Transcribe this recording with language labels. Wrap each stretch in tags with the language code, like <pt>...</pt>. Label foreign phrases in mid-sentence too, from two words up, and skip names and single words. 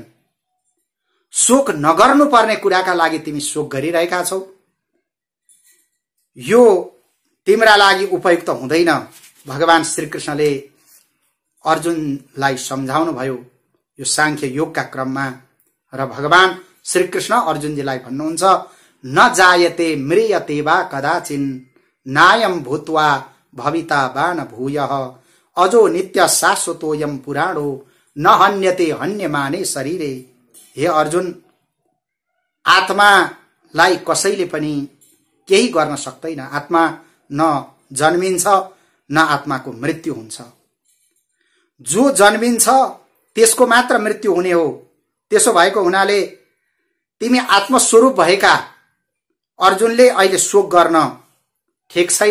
<ne>शोक नगर्नुपर्ने कुराका लागि तिमी शोक गरिरहेका छौ। यो तिम्रा लागि उपयुक्त हुँदैन। भगवान श्रीकृष्णले अर्जुनलाई सम्झाउनु भयो यो सांख्य योगका क्रममा। र भगवान श्रीकृष्ण अर्जुनजीलाई भन्नुहुन्छ,</ne> <sa>न जायते म्रियते वा कदाचिन नायम भूत्वा भविता वा न भूयः अजो नित्य शाश्वतोयम पुराणो न हन्यते हन्यमाने शरीरे।</sa> <ne>हे अर्जुन, आत्मालाई कसैले पनि केही गर्न सक्दैन। आत्मा न जन्मिन्छ न आत्माको मृत्यु हुन्छ। जो जन्मिन्छ त्यसको मात्र मृत्यु हुने हो। त्यसो भएको हुनाले तिमी आत्मस्वरूप भएका अर्जुनले अहिले शोक गर्न ठिक छैन।</ne>